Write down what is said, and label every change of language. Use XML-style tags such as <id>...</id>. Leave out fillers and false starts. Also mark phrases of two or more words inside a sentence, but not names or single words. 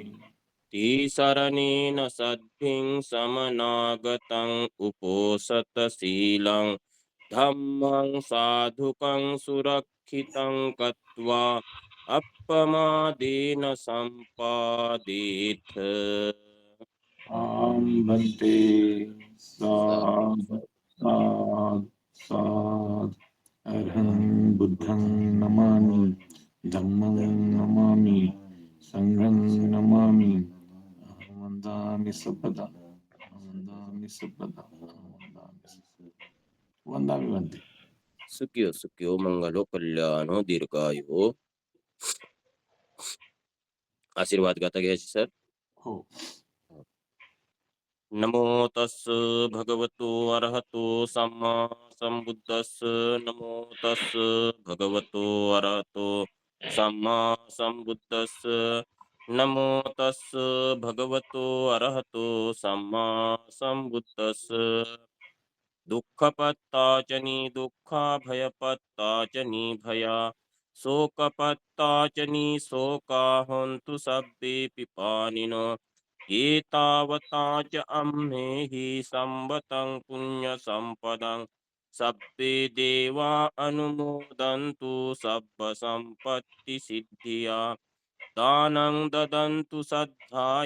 <pi>तिसरणेन सद्भिं समनागतं उपोषतशीलं धम्मं साधुकं सुरक्षितं कृत्वा अपमादेन सम्पादेथ आं भन्ते साध साध साध अहं बुद्धं नमामि धम्मं नमामि संघं नमामि अहं वन्दामि सर्वदा वन्दामि सर्वदा वन्दामि भन्ते सुखियो सुखियो मंगलो कल्याणो दीर्घायो</pi> <mr>आशीर्वाद गाता घ्यायचे सर हो</mr> <pi>नमो तस् भगवतो अरहतो सम्मा सम्बुद्धस्स नमो तस् भगवतो अरहतो सम्मा सम्बुद्धस्स नमो तस् भगवतो अरहतो सम्मा सम्बुद्धस्स दुःखपत्ता च दुःखा भयपत्ता च भया शोकपत्ता च शोका हन्तु सब्बे पिपानिनो एतावता च अम्मेहि संवतं पुण्यसम्पदं सब्बे देवा अनुमोदन्तु सब्बसम्पत्तिसिद्धिया दानं ददन्तु श्रद्धाय</pi>